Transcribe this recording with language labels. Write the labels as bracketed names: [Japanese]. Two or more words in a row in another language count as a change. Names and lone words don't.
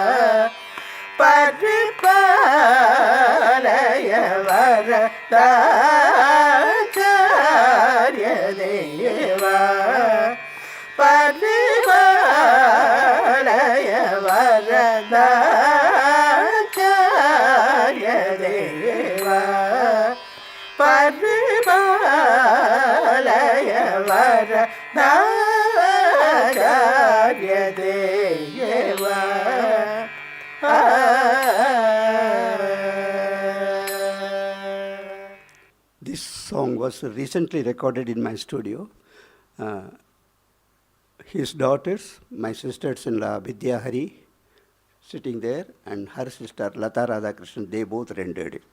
[Sanskrit] Paripalaya Varadacharya Deva Paripalaya Varadacharya Deva Paripalaya Varadacharya Deva. [English] This song was recently recorded in my studio. His daughters, my sisters-in-law Vidya Hari, sitting there, and her sister Lata Radhakrishnan, they both rendered it.